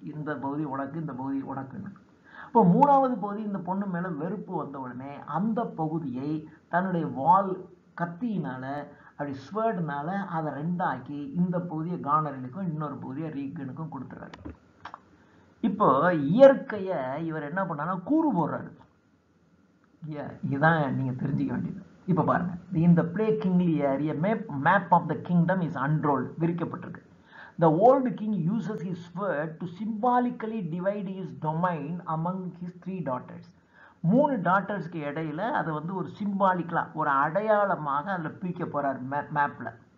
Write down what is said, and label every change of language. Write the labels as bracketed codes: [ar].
[ta] இந்த பகுதி உனக்கு, இந்த பகுதி உனக்குன்னு. இப்போ 3வது பகுதி இந்த பொண்ணு மேலே வெறுப்பு வந்த உடனே அந்த பகுதியை தன்னுடைய கத்தியினால் அப்படி ஸ்வேர்டுனால அதை 2ஆக்கி இந்த பகுதியை கானரிலுக்கும் இன்னொரு பகுதியை ரீகனுக்கும் கொடுத்துறாரு. இப்போ இயற்கையை இவர் என்ன பண்ணாருன்னா கூறு போடுறாரு. இதுதான் நீங்கள் தெரிஞ்சுக்க வேண்டியது. இப்போ பாருங்க, இந்த play king Lear map of the kingdom is unrolled, விரிக்கப்பட்டிருக்கு. [en] The old king uses his sword to symbolically divide his domain among his 3 daughters. [ta] 3 டாட்டர்ஸ்க்கு இடையில அதை வந்து ஒரு சிம்பாலிக்கலாக ஒரு அடையாளமாக அதில் பிரிக்க போகிறார் மேப்பில்.